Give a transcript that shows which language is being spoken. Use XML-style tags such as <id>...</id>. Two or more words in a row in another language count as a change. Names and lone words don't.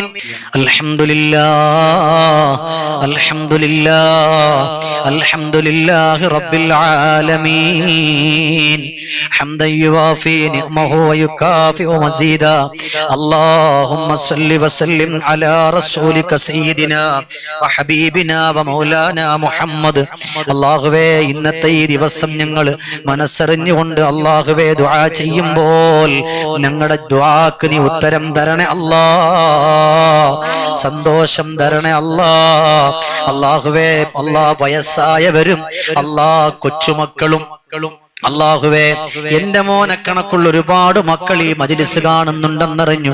<ar>الحمد لله الحمد لله الحمد لله رب العالمين حمدا يوافي نعمه ويكافئ مزيدا. اللهم صل وسلم على رسولك سيدنا وحبيبنا ومولانا മുഹമ്മദ്.</ar> <ml>അല്ലാഹുവേ, ഇന്നത്തെ ഈ ദിവസം ഞങ്ങൾ മനസ്സറിഞ്ഞുകൊണ്ട് അല്ലാഹുവേ ദുആ ചെയ്യുമ്പോൾ ഞങ്ങളുടെ ദുആക്ക് നീ ഉത്തരം തരണേ അല്ലാ, സന്തോഷം തരണേ അല്ലാ. അല്ലാഹുവേ, വയസ്സായവരും കൊച്ചുമക്കളും അല്ലാഹുവേ, എന്റെ മോനെ കണക്കുള്ള ഒരുപാട് മക്കൾ ഈ മജ്ലിസ് കാണുന്നുണ്ടെന്നറിഞ്ഞു.</ml>